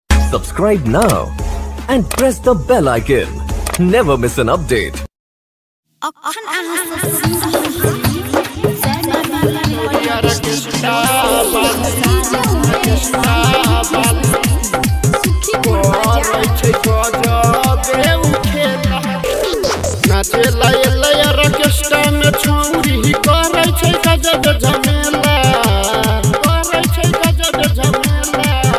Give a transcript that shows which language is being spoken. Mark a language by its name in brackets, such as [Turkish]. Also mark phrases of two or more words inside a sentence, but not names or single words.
[English] Subscribe now and press the bell icon. Never miss an update. [Maithili] नाचे लाया रकेस्टा में छौरी करे छै गजब झमेला करे छै गजब झमेला